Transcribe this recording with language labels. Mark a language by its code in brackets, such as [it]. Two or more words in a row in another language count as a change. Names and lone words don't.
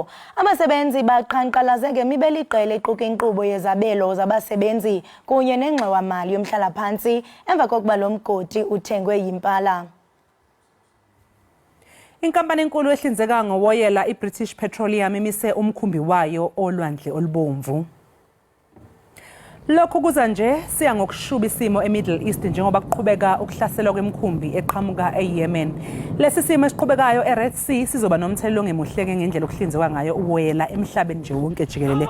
[xh] Abasebenzi baqhankqalaze ngemibeliqela equka inkqubo yezabelo zabasebenzi kunye nengxowa-mali yomhlala-phantsi emva kokuba lo mgodi uthengwe yimpala. Inkampani enkulu ehlinzeka ngowoyela iBritish Petroleum imise umkhumbi wayo olwandle olubomvu. [zu] Lokhu kuza nje siya ngokushuba isimo eMiddle East njengoba kuqhubeka ukuhlaselwa kwemikhumbi eqhamuka eYemen. Lesi simo esiqhubekayo eRed Sea sizoba nomthelelo ongemuhle ngendlela okuhlinzekwa ngayo uwoyela emhlabeni nje wonke jikelele.